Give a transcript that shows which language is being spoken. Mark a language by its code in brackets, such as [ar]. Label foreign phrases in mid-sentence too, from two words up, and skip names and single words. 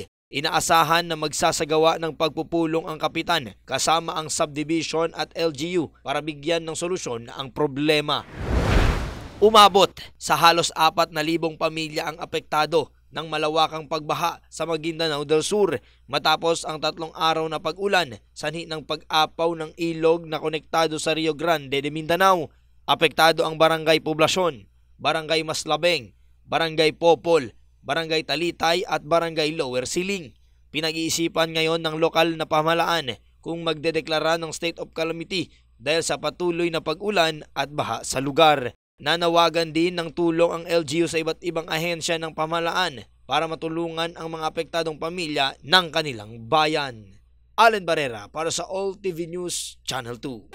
[tl] Inaasahan na magsasagawa ng pagpupulong ang kapitan kasama ang subdivision at LGU para bigyan ng solusyon ang problema. Umabot sa halos 4,000 pamilya ang apektado ng malawakang pagbaha sa Maguindanao del Sur matapos ang 3 araw na pag-ulan sanhi ng pag-apaw ng ilog na konektado sa Rio Grande de Mindanao. Apektado ang Barangay Poblasyon, Barangay Maslabeng, Barangay Popol, Barangay Talitay at Barangay Lower Siling. Pinag-iisipan ngayon ng lokal na pamahalaan kung magdedeklara ng [en] state of calamity [tl] dahil sa patuloy na pag-ulan at baha sa lugar. Nanawagan din ng tulong ang LGU sa iba't ibang ahensya ng pamahalaan para matulungan ang mga apektadong pamilya ng kanilang bayan. Allen Barrera para sa All TV News Channel 2.